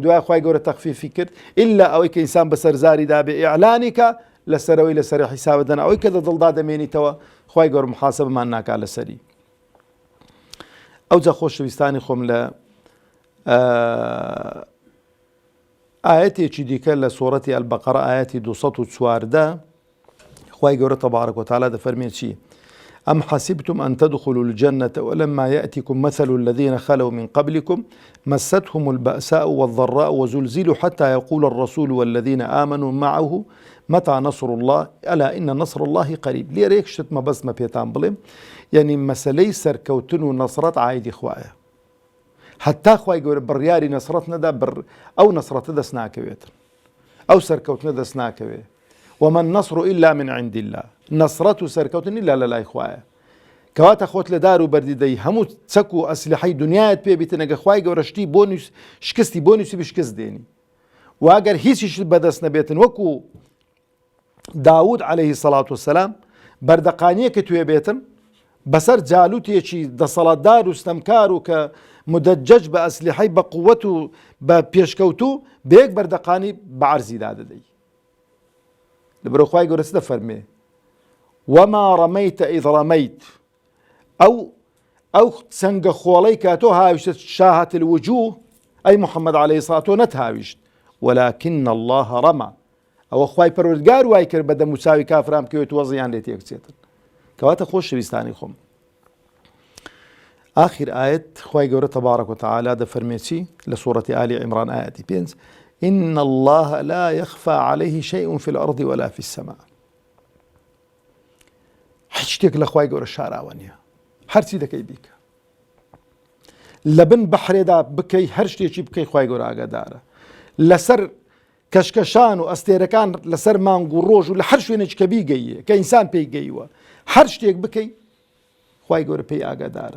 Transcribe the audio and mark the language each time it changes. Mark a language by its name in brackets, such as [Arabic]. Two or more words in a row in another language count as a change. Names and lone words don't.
[Central Kurdish] دوای خوای گەورە تەخفیفی کرد ئیلا ئەوەی کە ئینسان بەسەر زاریدا بێ ئیعلانی کە لەسەرەوەی لەسەر حیسابدەن، ئەوەی کە دڵدا دەمێنیتەوە خوای گەورە محاسەبەمان ناکا لەسەری. ئەوجا خۆشەویستانی خۆم لە ئاەتێکی دیکە لە سوورەتی ئەلبەقەرە ئاەتی 214 خوای گەورە [Arabic] تەبارەک و تەعالا [Central Kurdish] دەفەرمێ چی؟ [Arabic] أم حسبتم أن تدخلوا الجنة ولما يأتكم مثل الذين خلوا من قبلكم مستهم البأساء والضراء وزلزلوا حتى يقول الرسول والذين آمنوا معه متى نصر الله ألا إن نصر الله قريب. [Central Kurdish] لێرە یەک شتمە بەسمە پێتان بڵێم، یعنی مەسەلەی سەرکەوتن و نەسرەت عایدی خوایە. حتا خوای گەورە بڕیاری نەسرەت نەدا، ئەو نەسرەتە دەست ناکەوێتن، ئەو سەرکەوتنە دەست ناکەوێت. [Arabic] وما النصر إلا من عند الله، [Central Kurdish] نەسرەت و سەرکەوتن إلا لە لای خوایە. کەواتە خۆت لە دار و بەردیدەی هەموو چەک و ئەسلحەی دنیایت پێ بیتن، ئەگە خوای گەورە شتی بۆ شکستی بۆ نووسی بشکست دێنی، و ئەگەر هیچیش بەدەست نەبێتن وەکو داود [Arabic] عەلەیهی سەڵات وسەلام [Central Kurdish] بەردەقانیە کە توێ بێتن بەسەر جالوتێکی دەسەڵاتدار و ستەمکار و کە مدەجەج بە ئەسلحەی بە قووەت و بە پێشکەوتوو بەیەک بەردەقانی بە عەرزیدا دەدەی. لەبەرەوە خوای گەورە چ دەفەرمێ؟ [Arabic] وما ڕەمەیتە ئیذ ڕەمەیت، [Central Kurdish] ئەو چەنگە خۆڵەی کە تۆ هاویشتە [Arabic] شاهەت الوجوه [Central Kurdish] ئەی محەممەد [Arabic] عەلەیهی سەڵات [Central Kurdish] تۆ نەتهاویشت، [Arabic] ولكن الله ڕەمە، [Central Kurdish] ئەوە خوای پەروەردگار وای کرد بە دەموچاوی کافران بکەوێت وەزیان لێ تێکچێتن. کەواتە خۆشەویستانی خۆم، آخر ئاەت خوای گەورە [Arabic] تەبارەک و تەعالا [Central Kurdish] دەفەرمێ چی لە سوورەتی ئالی عیمران ئاەتی 5 [Arabic] إن الله لا يخفى عليه شيء في الأرض ولا في السماء. [Central Kurdish] هیچ شتێک لە خوای گەورە شاراوە نییە، هەرچی دەکەی بیکە لە بن بەحرێدا بکەی، هەر شتێکی بکەی خوای گەورە ئاگادارە. لەسەر کەشکەشان و ئەستێرەکان لەسەر مانگ و ڕۆژ و لە هەر شوێنێک کە بیگەیە کە ئینسان پێی گەیوە، هەر شتێک بکەی خوای گەورە پێی ئاگادارە.